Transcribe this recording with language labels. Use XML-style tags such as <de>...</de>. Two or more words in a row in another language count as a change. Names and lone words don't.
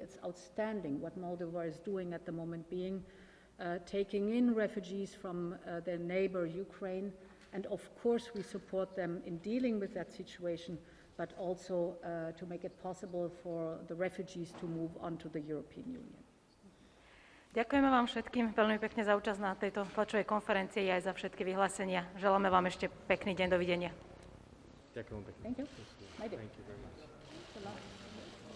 <en>It's outstanding what Moldova is doing at the moment, being taking in refugees from their neighbor Ukraine, and of course we support them in dealing with that situation, but also to make it possible for the refugees to move on to the European Union.</en> <sk>Ďakujeme vám všetkým veľmi pekne za účasť na tejto tlačovej konferencii aj za všetky vyhlásenia. Želáme vám ešte pekný deň, dovidenia. Ďakujem pekne.</sk> <en>Thank you. Thank you very much.</en>